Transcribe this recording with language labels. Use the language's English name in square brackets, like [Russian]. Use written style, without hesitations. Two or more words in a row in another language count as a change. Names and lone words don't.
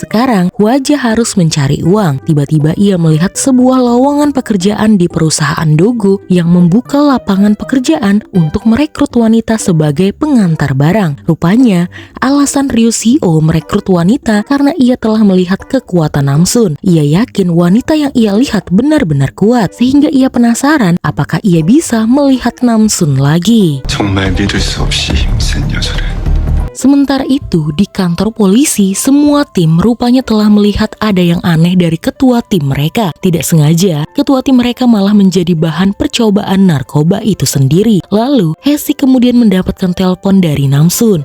[Indonesian] Sekarang Hwaja harus mencari uang. Tiba-tiba ia melihat sebuah lowongan pekerjaan di perusahaan Dogo yang membuka lapangan pekerjaan untuk merekrut wanita sebagai pengantar barang. Rupanya, alasan Ryu Seo merekrut wanita karena ia telah melihat kekuatan Namsun. Ia yakin wanita yang ia lihat benar-benar kuat, sehingga ia penasaran apakah ia bisa melihat Namsun lagi. [Korean] 정말 믿을 수 없이 힘센 여자를. [Indonesian] Sementara itu, di kantor polisi, semua tim rupanya telah melihat ada yang aneh dari ketua tim mereka. Tidak sengaja, ketua tim mereka malah menjadi bahan percobaan narkoba itu sendiri. Lalu, Hesik kemudian mendapatkan telepon dari Namsun.